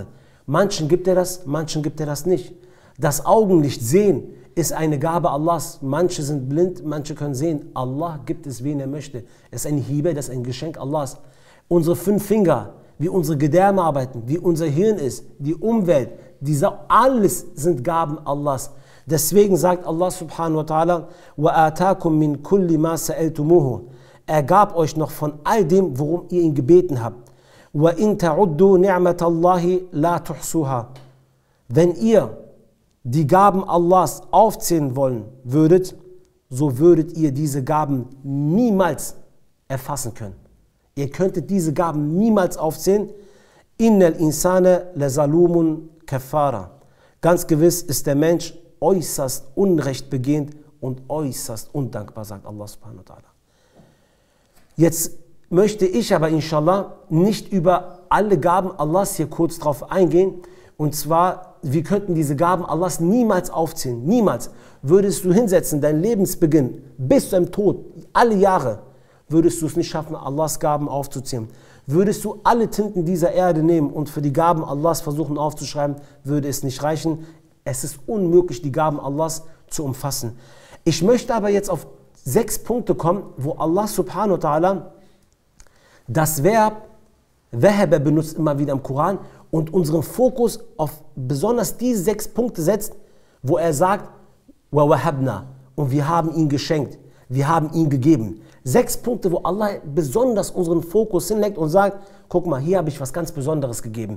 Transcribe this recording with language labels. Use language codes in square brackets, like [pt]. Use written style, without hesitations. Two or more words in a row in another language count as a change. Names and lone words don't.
[de] Manchen gibt er das, manchen gibt er das nicht. Das Augenlicht, sehen, ist eine Gabe Allahs. Manche sind blind, manche können sehen. Allah gibt es, wen er möchte. Es ist ein Hibe, das ist ein Geschenk Allahs. Unsere 5 Finger, wie unsere Gedärme arbeiten, wie unser Hirn ist, die Umwelt, alles sind Gaben Allahs. Deswegen sagt [ar] Allah سبحانه وتعالى, وَآتَاكُم مِّن كُلِّ مَا سَأَلْتُمُوهُ. [de] Er gab euch noch von all dem, worum ihr ihn gebeten habt. [ar] وَإِن تَعُدُّوا نِعْمَةَ اللَّهِ لَا تُحْصُوهَا. [de] Wenn ihr die Gaben Allahs aufzählen wollen würdet, so würdet ihr diese Gaben niemals erfassen können. Ihr könntet diese Gaben niemals aufzählen. [ar] إن الإنسان لظلوم كفار. [de] Ganz gewiss ist der Mensch äußerst unrechtbegehend und äußerst undankbar, sagt Allah [ar] سبحانه وتعالى. [de] Jetzt möchte ich aber inshallah nicht über alle Gaben Allahs hier kurz drauf eingehen. Und zwar, wir könnten diese Gaben Allahs niemals aufzählen. Niemals. Würdest du hinsetzen, dein Lebensbeginn bis zu deinem Tod, alle Jahre, würdest du es nicht schaffen, Allahs Gaben aufzuzählen. Würdest du alle Tinten dieser Erde nehmen und für die Gaben Allahs versuchen aufzuschreiben, würde es nicht reichen. Es ist unmöglich, die Gaben Allahs zu umfassen. Ich möchte aber jetzt auf 6 Punkte kommen, wo Allah [ar] سبحانه وتعالى [de] das Verb Wahaba benutzt immer wieder im Koran und unseren Fokus auf besonders diese 6 Punkte setzt, wo er sagt, [ar] ووهبنا, [de] und wir haben ihn geschenkt, wir haben ihn gegeben. 6 Punkte, wo Allah besonders unseren Fokus hinlegt und sagt, guck mal, hier habe ich was ganz Besonderes gegeben.